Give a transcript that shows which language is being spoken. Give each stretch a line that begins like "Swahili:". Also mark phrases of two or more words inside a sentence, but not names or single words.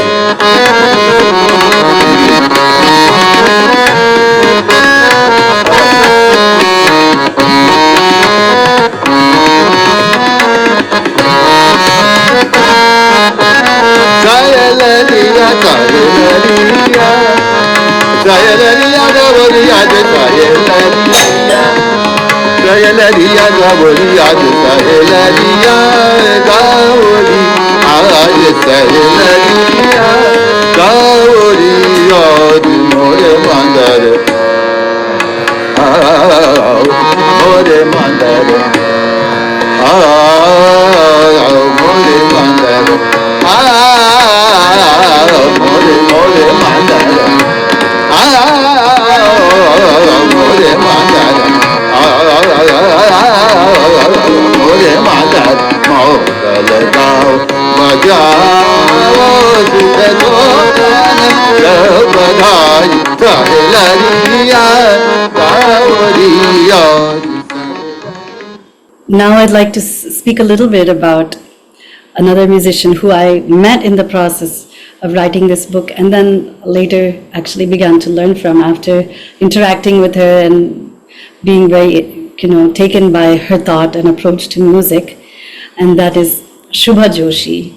Rajasthani: Jaya lariya, jaya lariya, jaya lariya, gavariya, jaya lariya. Jaya lariya, gavariya, jaya lariya, gavariya, jaya lariya, gavariya, more mandare, more mandare, more mandare. More mandare, more mandare, more mandare, mogal gao bajao sukho badhai sahelariya gauriya.
English: Now I'd like to speak a little bit about another musician who I met in the process of writing this book and then later actually began to learn from after interacting with her and being very, taken by her thought and approach to music, and that is Shubha Joshi.